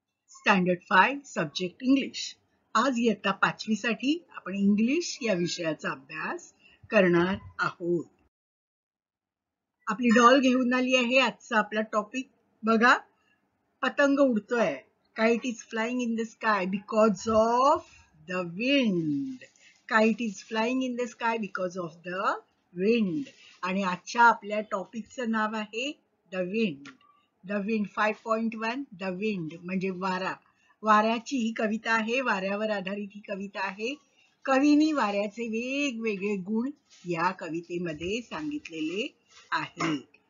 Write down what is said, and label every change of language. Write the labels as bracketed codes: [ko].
[en] Standard 5 subject English. [mr] आज इयत्ता 5वी साठी आपण इंग्लिश या विषयाचा अभ्यास करणार आहोत. आपली डॉल घेऊन आली आहे. आजचा आपला टॉपिक बघा, पतंग उडतोय. [en] Kite is flying in the sky because of the wind. Kite is flying in the sky because of the wind. [mr] आणि आजच्या आपल्या टॉपिकचं नाव आहे the wind. The wind 5.1 the wind म्हणजे वारा. वाऱ्याची ही कविता आहे. वाऱ्यावर आधारित ही कविता आहे. कवीनी वाऱ्याचे वेगवेगळे गुण या कवितेमध्ये सांगितलेले आहे.